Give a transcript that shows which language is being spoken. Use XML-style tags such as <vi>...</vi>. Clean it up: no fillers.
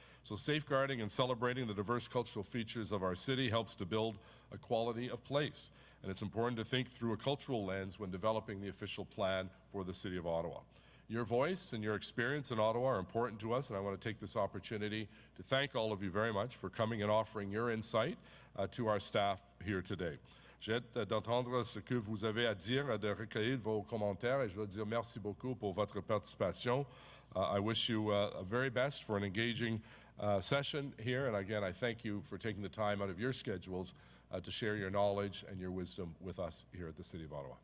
<en>So safeguarding and celebrating the diverse cultural features of our city helps to build a quality of place. And it's important to think through a cultural lens when developing the official plan for the City of Ottawa. Your voice and your experience in Ottawa are important to us, and I want to take this opportunity to thank all of you very much for coming and offering your insight to our staff here today.</en> <fr>J'ai hâte d'entendre ce que vous avez à dire, de recueillir vos commentaires, et je veux dire merci beaucoup pour votre participation.</fr> <en>I wish you a very best for an engaging session here, and again, I thank you for taking the time out of your schedules to share your knowledge and your wisdom with us here at the City of Ottawa.</en>